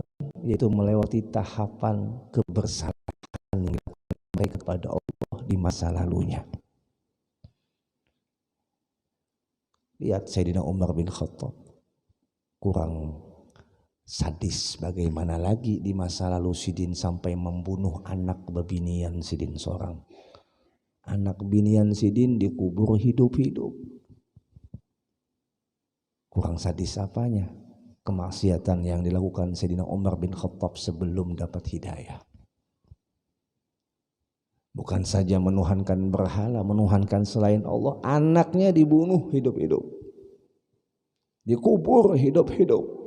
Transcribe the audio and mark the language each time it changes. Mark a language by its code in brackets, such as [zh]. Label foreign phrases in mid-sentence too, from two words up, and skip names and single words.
[id] Yaitu melewati tahapan kebersalahan mereka kepada Allah di masa lalunya. Lihat Sayyidina Umar bin Khattab, kurang sadis bagaimana lagi di masa lalu Sidin sampai membunuh anak bebinian Sidin seorang. Anak binian Sidin dikubur hidup-hidup. Kurang sadis apanya? Kemaksiatan yang dilakukan Sayyidina Umar bin Khattab sebelum dapat hidayah. Bukan saja menuhankan berhala, menuhankan selain Allah, anaknya dibunuh hidup-hidup, dikubur hidup-hidup.